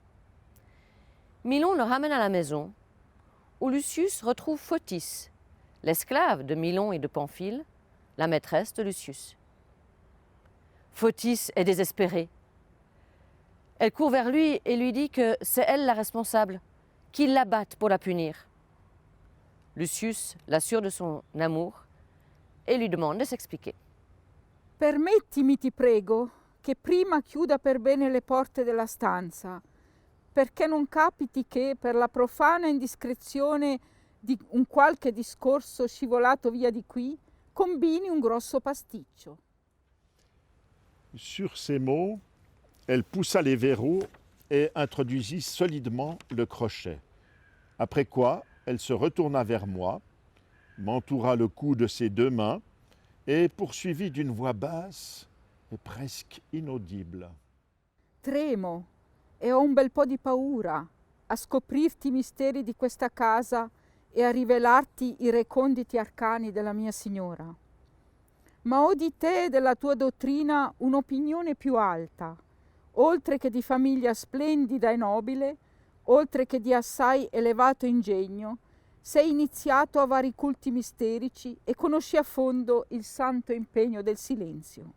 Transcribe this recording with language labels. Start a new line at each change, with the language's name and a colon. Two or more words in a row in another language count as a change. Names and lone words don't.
French: Milon le ramène à la maison, où Lucius retrouve Photis, l'esclave de Milon et de Pamphile, la maîtresse de Lucius. Photis est désespérée. Elle court vers lui et lui dit que c'est elle la responsable, qu'il la batte pour la punir. Lucius l'assure de son amour e lui demande de s'expliquer.
Italian: Permettimi, ti prego, che prima chiuda per bene le porte della stanza, perché non capiti che, per la profana indiscrezione di un qualche discorso scivolato via di qui, combini un grosso pasticcio.
French: Sur ces mots, elle poussa les verrous et introduisit solidement le crochet. Après quoi, elle se retourna vers moi, m'entoura le cou de ses 2 mains et poursuivit d'une voix basse e presque inaudible.
Italian: Tremo e ho un bel po' di paura a scoprirti i misteri di questa casa e a rivelarti i reconditi arcani della mia signora. Ma ho di te e della tua dottrina un'opinione più alta, oltre che di famiglia splendida e nobile, oltre che di assai elevato ingegno, sei iniziato a vari culti misterici e conosci a fondo il santo impegno del silenzio.